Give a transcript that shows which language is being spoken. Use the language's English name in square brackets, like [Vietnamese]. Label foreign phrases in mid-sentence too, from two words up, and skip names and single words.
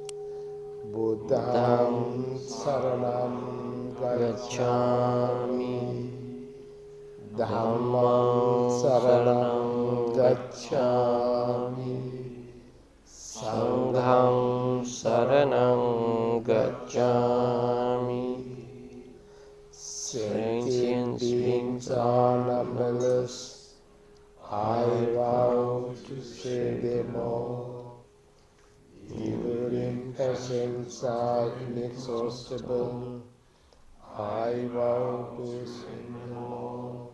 [Pali] Buddham saranam gacchami, Dhammam saranam gacchami, Sangham saranam gacchami. [English] Sentient beings are numberless. I vow to save them all. Evil impassions are inexhaustible. I vow to save them all.